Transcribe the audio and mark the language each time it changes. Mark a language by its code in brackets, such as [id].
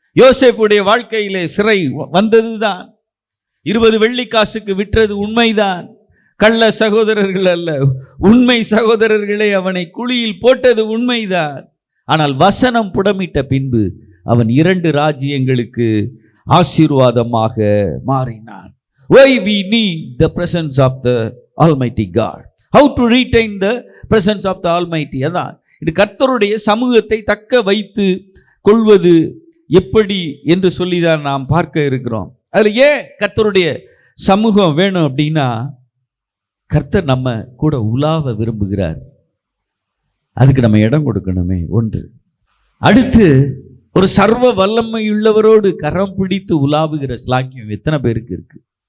[ta] யோசேப்புடைய வாழ்க்கையிலே சிறை வந்ததுதான். 20 வெள்ளிக்காசுக்கு விற்றது உண்மைதான். கள்ள சகோதரர்கள் அல்ல, உண்மை சகோதரர்களை அவனை குழியில் போட்டது உண்மைதான். ஆனால் வசனம் புடமிட்ட பின்பு அவன் 2 ராஜ்யங்களுக்கு ஆசீர்வாதமாக மாறினான். [en] Why we need the presence of the Almighty God. How to retain the presence of the Almighty. [ta] அதான் இது கர்த்தருடைய சமூகத்தை தக்க வைத்து கொள்வது எப்படி என்று சொல்லிதான் நாம் பார்க்க இருக்கிறோம். அதுல ஏன் கர்த்தருடைய சமூகம் வேணும் அப்படின்னா, கர்த்தர் நம்ம கூட உலாவ விரும்புகிறார். அதுக்கு நம்ம இடம் கொடுக்கணுமே ஒன்று. அடுத்து ஒரு சர்வ வல்லமையுள்ளவரோடு கரம் பிடித்து உலாவுகிற ஸ்லாக்கியம் எத்தனை பேருக்கு இருக்கு?